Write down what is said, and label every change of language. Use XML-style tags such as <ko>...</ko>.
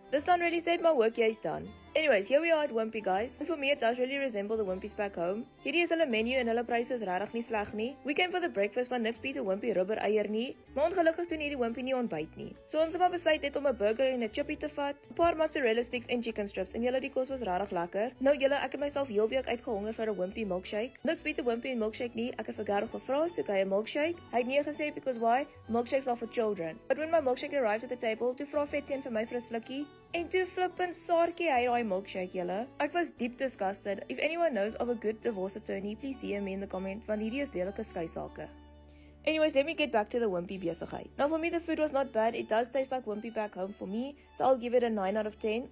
<en>The sun really said my work is done. Anyways, here we are at Wimpy guys, and for me it does really resemble the Wimpys back home.</en> <af>Hierdie is hulle menu en hulle pryse is regtig nie sleg nie.</af> <en>We came for the breakfast,</en> <af>maar niks beter Wimpy rubber eier nie, maar ongelukkig doen hierdie Wimpy nie ontbyt nie. So ons het maar besluit net om 'n burger en 'n chippy te vat, 'n paar mozzarella sticks en chicken strips en julle die kos was regtig lekker. Nou julle, ek het myself heel week uitgehonger vir 'n Wimpy milkshake. Niks beter Wimpy en milkshake nie. Ek het vir Gerald gevra so hy 'n milkshake. Hy het nee gesê</af> <en>because why? Milkshakes are for children. But when my milkshake arrived at the table,</en> <af>toe vra Fetsie vir my vir 'n slukkie. En toe flippin Saartjie hy daai milkshake julle. Ek was</af> <en>deep disgusted. If anyone knows of a good divorce attorney, please DM me in the comment,</en> <af>want hierdie is lelike skei sake.</af> <en>Anyways, let me get back to the Wimpy besigheid. Now for me the food was not bad. It does taste like Wimpy back home for me, so I'll give it a 9 out of 10.</en>